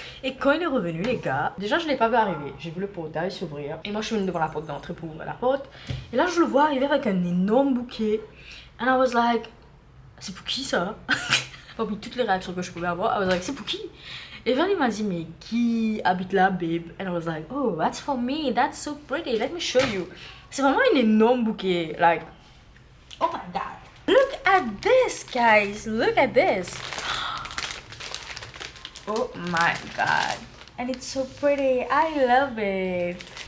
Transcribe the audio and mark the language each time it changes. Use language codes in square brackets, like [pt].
[fr] Et quand il est revenu, les gars, déjà je ne l'ai pas vu arriver. J'ai vu le portail s'ouvrir. Et moi je suis venue devant la porte d'entrée pour ouvrir la porte. Et là je le vois arriver avec un énorme bouquet. [en] And I was like, [fr] c'est pour qui ça? Parmi toutes les réactions que je pouvais avoir, [en] I was like, [fr] c'est pour qui? Et Vernie m'a dit, mais qui habite là, babe? [en] And I was like, oh, that's for me, that's so pretty, let me show you. [fr] C'est vraiment un énorme bouquet, [en] like, oh my god. Look at this, guys, look at this. Oh my god. And it's so pretty, I love it.